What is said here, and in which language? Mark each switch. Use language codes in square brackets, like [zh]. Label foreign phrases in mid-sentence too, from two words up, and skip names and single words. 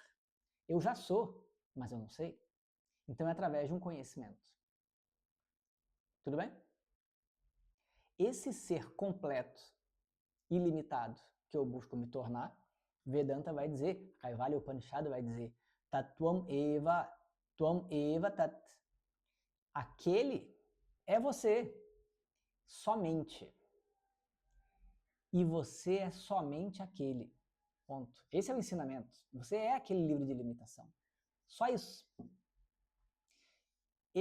[pt] Eu já sou, mas eu não sei. Então é através de um conhecimento. Tudo bem? Esse ser completo, ilimitado, que eu busco me tornar, Vedanta vai dizer, Kaivalya Upanishad vai dizer, [sa] Tatvam eva tat. [pt] Aquele é você, somente. E você é somente aquele. Ponto. Esse é o ensinamento. Você é aquele livre de limitação. Só isso.